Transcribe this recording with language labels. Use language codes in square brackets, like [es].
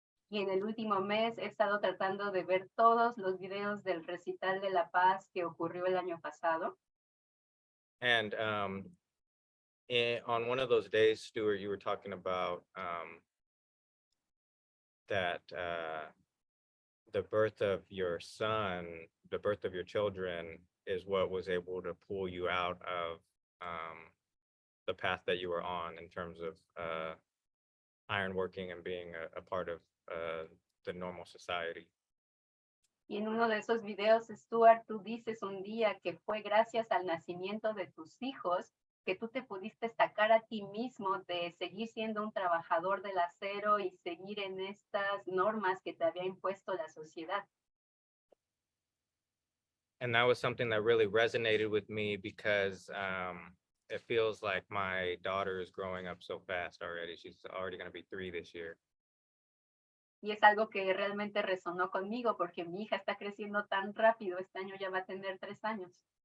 [es] Y en el último mes he estado tratando de ver todos los videos del recital de la paz que ocurrió el año pasado. [en] And on one of those days, Stuart, you were talking about that the birth of your son, the birth of your children, is what was able to pull you out of the path that you were on in terms of ironworking and being a part of the normal society. [es] Y en uno de esos videos, Stuart, tú dices un día que fue gracias al nacimiento de tus hijos que tú te pudiste sacar a ti mismo de seguir siendo un trabajador del acero y seguir en estas normas que te había impuesto la sociedad. [en] And that was something that really resonated with me, because it feels like my daughter is growing up so fast already. She's already going to be 3 this year. [es] Y es algo que realmente resonó conmigo porque mi hija está creciendo tan rápido. Este año ya va a tener 3 años.